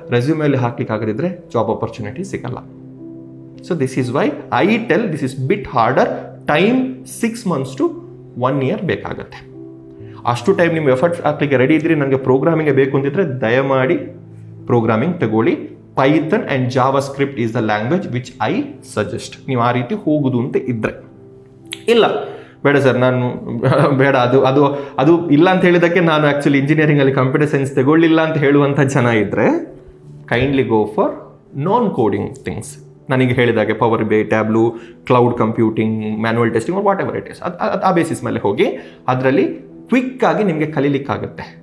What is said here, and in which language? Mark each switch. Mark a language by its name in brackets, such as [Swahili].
[Kannada] ರೆಸ್ಯೂಮೆಯಲ್ಲಿ ಹಾಕ್ಲಿಕ್ಕಾಗದಿದ್ರೆ job opportunity ಸಿಗಲ್ಲ. [English] So this is why I tell this is bit harder. Time 6 months to 1 year [Kannada] ಬೇಕಾಗುತ್ತೆ. ಅಷ್ಟು time ನಿಮ್ಮ efforts ಹಾಕ್ಲಿಕ್ಕೆ ready ಇದ್ರಿ, ನನಗೆ ಪ್ರೋಗ್ರಾಮಿಂಗ್ ಬೇಕು ಅಂತಿದ್ರೆ ದಯಮಾಡಿ ಪ್ರೋಗ್ರಾಮಿಂಗ್ ತಗೊಳ್ಳಿ. [English] Python and JavaScript is the language which I suggest. [Kannada] ನೀವು ಆ ರೀತಿ ಹೋಗುದು ಅಂತ ಇದ್ರೆ. ಇಲ್ಲ ಬೇಡ ಸರ್, ನಾನು ಬೇಡ, ಅದು ಇಲ್ಲ ಅಂತ ಹೇಳಿದಕ್ಕೆ ನಾನು ಆ್ಯಕ್ಚುಲಿ ಇಂಜಿನಿಯರಿಂಗಲ್ಲಿ ಕಂಪ್ಯೂಟರ್ ಸೈನ್ಸ್ ತಗೊಳ್ಳಿಲ್ಲ ಅಂತ ಹೇಳುವಂಥ ಜನ ಇದ್ದರೆ [English] Kindly go for non coding things. [Kannada] ನನಗೆ ಹೇಳಿದಾಗೆ power BI, ಟ್ಯಾಬ್ಲೂ, cloud computing, manual testing, [English] whatever it is, [Kannada] ಆ ಬೇಸಿಸ್ ಮೇಲೆ ಹೋಗಿ ಅದರಲ್ಲಿ ಕ್ವಿಕ್ಕಾಗಿ ನಿಮಗೆ ಕಲೀಲಿಕ್ಕಾಗುತ್ತೆ.